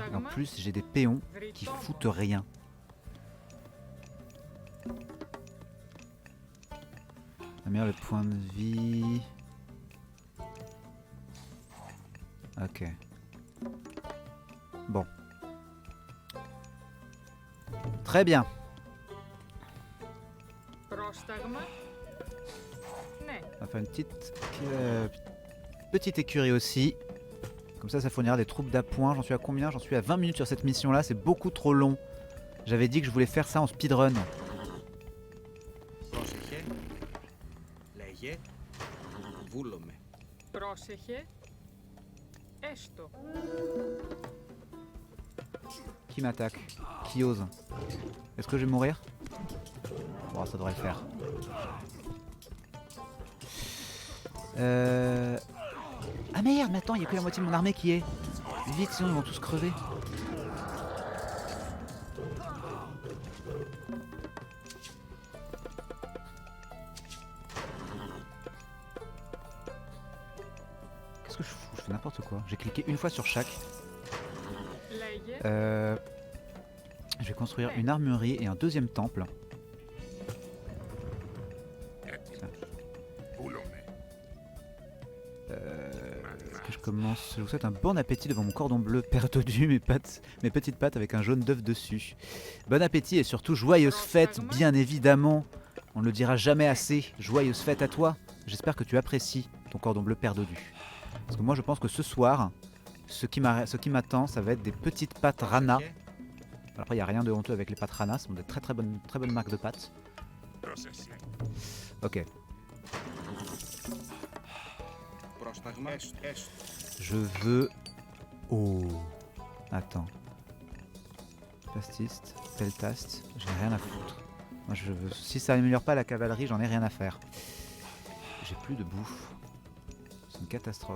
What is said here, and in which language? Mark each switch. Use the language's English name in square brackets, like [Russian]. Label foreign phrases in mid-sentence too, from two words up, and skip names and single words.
[French] Et en plus, j'ai des péons qui foutent rien. Améliorer le point de vie. Ok. Bon. Très bien. [Greek] Πρόσταγμα. Ναι. [French] On va faire une petite écurie aussi. Comme ça fournira des troupes d'appoint. J'en suis à combien? J'en suis à 20 minutes sur cette mission là. C'est beaucoup trop long. J'avais dit que je voulais faire ça en speedrun. [Greek] Πρόσεχε. Λέγε. Βούλομαι. Πρόσεχε. Έστω. [French] Qui m'attaque? Qui ose? Est-ce que je vais mourir? Bon, ça devrait le faire. Ah merde, mais attends, il n'y a que la moitié de mon armée qui est. Vite, sinon ils vont tous crever. Qu'est-ce que je fous? Je fais n'importe quoi. J'ai cliqué une fois sur chaque. [Greek] Λέγε. [French] Je vais construire une armurerie et un deuxième temple. [Greek] Έτοιμος. Βούλομαι. [French] Est-ce que je commence? Je vous souhaite un bon appétit devant mon cordon bleu perdu, mes petites pattes avec un jaune d'œuf dessus. Bon appétit et surtout joyeuse fête, bien évidemment. On ne le dira jamais assez. Joyeuse fête à toi. J'espère que tu apprécies ton cordon bleu perdu. Parce que moi je pense que ce soir, ce qui m'attend, ça va être des petites pâtes Rana. Alors après il n'y a rien de honteux avec les pâtes Rana, ce sont de très bonnes marques de pâtes. [Greek] Πρόσεχε. [French] Ok. [Greek] Πρόσταγμα. [French] Je veux... Oh. Attends. Pastiste, peltaste, j'en ai rien à foutre. Moi je veux... Si ça améliore pas la cavalerie, j'en ai rien à faire. J'ai plus de bouffe. C'est une catastrophe.